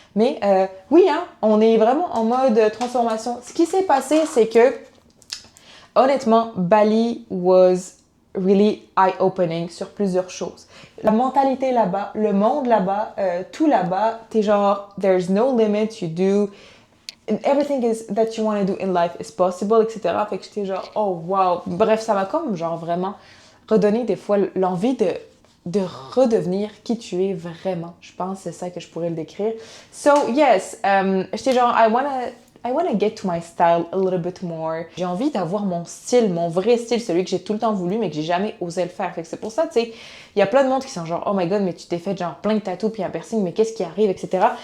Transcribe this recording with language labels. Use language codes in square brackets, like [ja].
[fr] Mais oui, hein, on est vraiment en mode transformation. Ce qui s'est passé, c'est que, honnêtement, Bali [en] was really eye-opening [fr] sur plusieurs choses. La mentalité là-bas, le monde là-bas, tout là-bas, t'es [en] there's no limit, you do... And everything that you want to do in life is possible, etc. [fr] Fait que j'étais oh wow. Bref, ça m'a comme vraiment redonné des fois l'envie de redevenir qui tu es vraiment. Je pense que c'est ça que je pourrais le décrire. [en] So yes, [fr] j'étais [en] I wanna get to my style a little bit more. [fr] J'ai envie d'avoir mon style, mon vrai style, celui que j'ai tout le temps voulu, mais que j'ai jamais osé le faire. Fait que c'est pour ça, tu sais, il y a plein de monde qui sont oh my God, mais tu t'es fait plein de tatous puis un piercing, mais qu'est-ce qui arrive, etc.